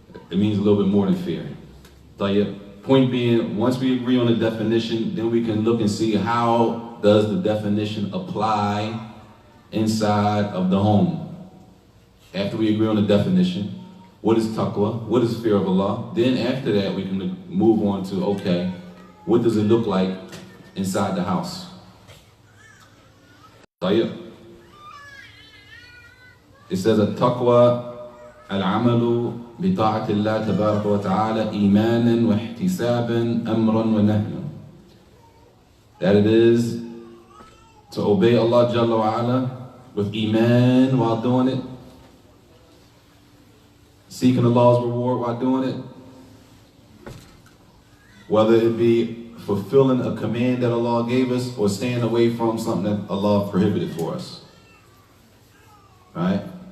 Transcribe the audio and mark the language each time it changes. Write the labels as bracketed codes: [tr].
[en] It means a little bit more than fear. Point being, once we agree on the definition, then we can look and see how does the definition apply inside of the home. After we agree on the definition, what is taqwa? What is fear of Allah? Then after that, we can move on to, okay, what does it look like inside the house? It says, [ar] التقوى العمل بطاعة الله تبارك وتعالى إيمانا واحتسابا أمرا ونهيا. [en] That it is to obey Allah Jalla wa Ala with iman while doing it, seeking Allah's reward while doing it, whether it be fulfilling a command that Allah gave us or staying away from something that Allah prohibited for us. Right?